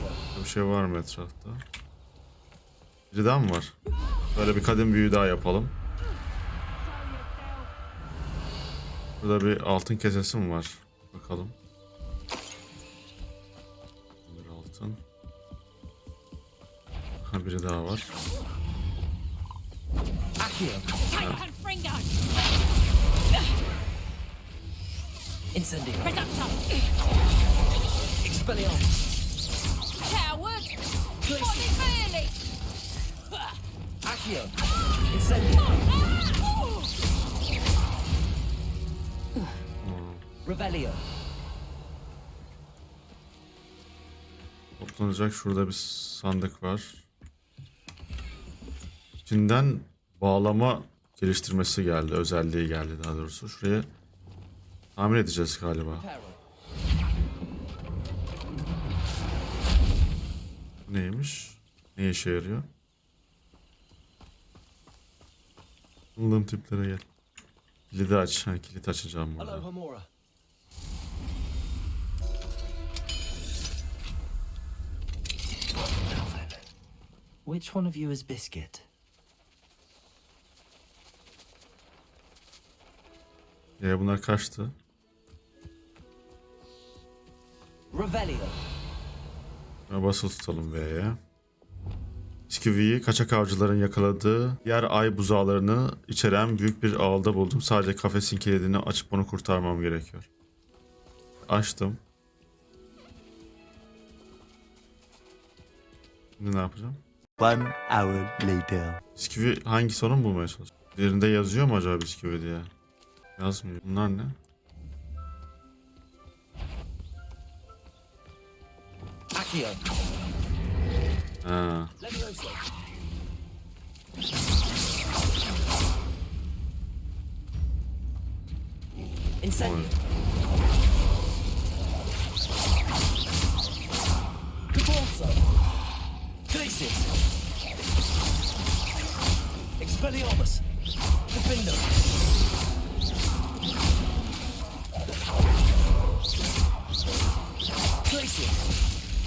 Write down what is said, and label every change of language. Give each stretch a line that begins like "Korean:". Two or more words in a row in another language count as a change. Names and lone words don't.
Turkish: Bir şey var mı etrafta? Biri daha mı var? Böyle bir kadın büyü daha yapalım. Burada bir altın kesesi mi var? Bakalım. Bir altın. Ha, biri daha var. Incendio. Reductor. Expelliarmus.
English: Coward. What is really?
Turkish: Accio. Incendio. Revelio. Toplanacak şurada bir sandık var. İçinden bağlama geliştirmesi geldi. Özelliği geldi daha doğrusu. Şuraya tamir edeceğiz galiba. Bu neymiş? Ne işe yarıyor? Buldum tiplere gel. Kilidi aç. Ha, kilit açacağım burada.
English: Which one of you is Biscuit?
Turkish: Bunlar kaçtı? Revelio. Basılı tutalım V'ye. Bisküviyi kaçak avcıların yakaladığı diğer ay buzağlarını içeren büyük bir ağılda buldum. Sadece kafesin kilidini açıp onu kurtarmam gerekiyor. Açtım. Şimdi ne yapacağım?
English: 1 hour later.
Turkish: Bisküvi hangi sorun bulmaya çalışıyor? Üzerinde yazıyor mu acaba bisküvi diye? Yazmıyor. Bunlar ne? Accio. Ha. Leviosa. Incendio. Depulso. Glacius. Expelliarmus. Defendo. Glacius.